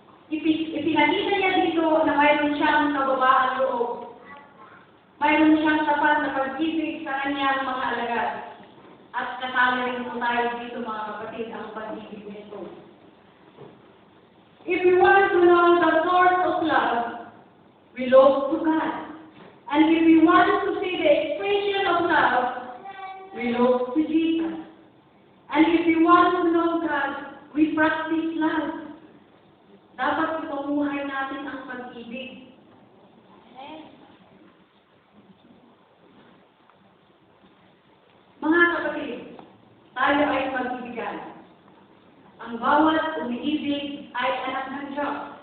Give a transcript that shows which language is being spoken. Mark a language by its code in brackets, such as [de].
[tl] Ipinakita niya dito na mayroon siyang kababaang loob. Mayroon siyang tapat na pag-ibig sa kanyang mga alagad. At kasama rin po tayo dito, mga kapatid, ang pag-ibig nito. [en] If we want to know the source of love, we look to God. And if we want to see the expression of love, we look to Jesus. And if we want to know God, we practice love. [tl] Dapat ipamuhay natin ang pag-ibig. Mga kapatid, tayo ay mag-ibigan. Ang bawat umiibig ay anak ng Diyos.